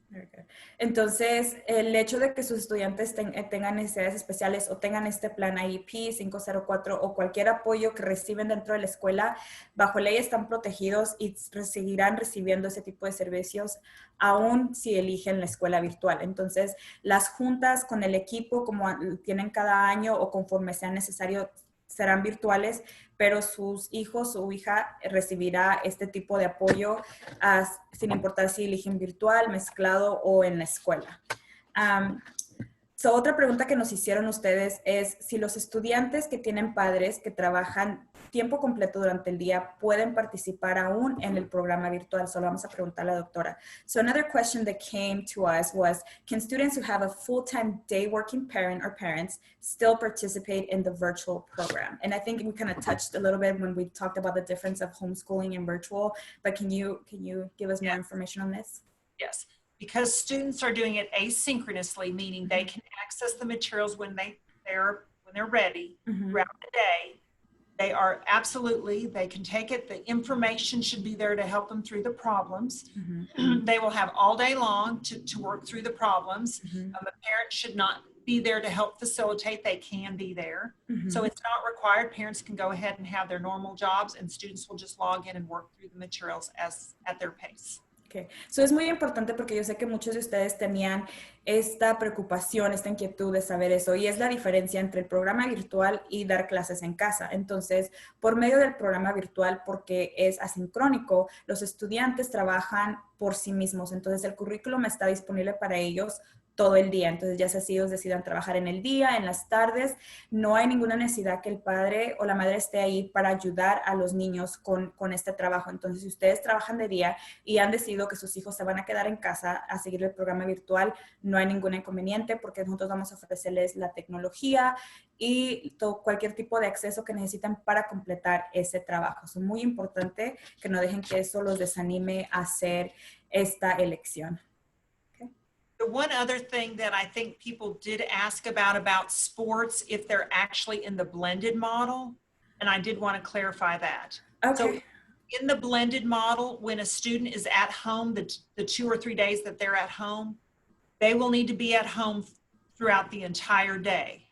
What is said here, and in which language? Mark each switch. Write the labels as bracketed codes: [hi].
[en] Very good. [es] Entonces, el hecho de que sus estudiantes tengan necesidades especiales o tengan este plan IEP 504 o cualquier apoyo que reciben dentro de la escuela, bajo ley están protegidos y seguirán recibiendo ese tipo de servicios aún si eligen la escuela virtual. Entonces, las juntas con el equipo, como tienen cada año o conforme sea necesario, serán virtuales, pero sus hijos o hija recibirá este tipo de apoyo sin importar si eligen virtual, mezclado o en la escuela. Otra pregunta que nos hicieron ustedes es si los estudiantes que tienen padres que trabajan tiempo completo durante el día pueden participar aún en el programa virtual. Solo vamos a preguntar a la doctora. [en] So another question that came to us was, can students who have a full-time day working parent or parents still participate in the virtual program? And I think we kind of touched a little bit when we talked about the difference of homeschooling and virtual, but can you give us more information on this? Yes. Because students are doing it asynchronously, meaning they can access the materials when they're ready throughout the day. They are absolutely, they can take it. The information should be there to help them through the problems. They will have all day long to work through the problems. A parent should not be there to help facilitate. They can be there. So it's not required. Parents can go ahead and have their normal jobs and students will just log in and work through the materials at their pace. Okay. [es] So es muy importante porque yo sé que muchos de ustedes tenían esta preocupación, esta inquietud de saber eso, y es la diferencia entre el programa virtual y dar clases en casa. Entonces, por medio del programa virtual, porque es asincrónico, los estudiantes trabajan por sí mismos. Entonces, el currículum está disponible para ellos todo el día. Entonces, ya sea si ellos decidan trabajar en el día, en las tardes, no hay ninguna necesidad que el padre o la madre esté ahí para ayudar a los niños con este trabajo. Entonces, si ustedes trabajan de día y han decidido que sus hijos se van a quedar en casa a seguir el programa virtual, no hay ningún inconveniente porque nosotros vamos a ofrecerles la tecnología y cualquier tipo de acceso que necesitan para completar ese trabajo. Es muy importante que no dejen que eso los desanime a hacer esta elección. [en] The one other thing that I think people did ask about sports, if they're actually in the blended model, and I did want to clarify that. Okay. So in the blended model, when a student is at home, the 2 or 3 days that they're at home, they will need to be at home throughout the entire day.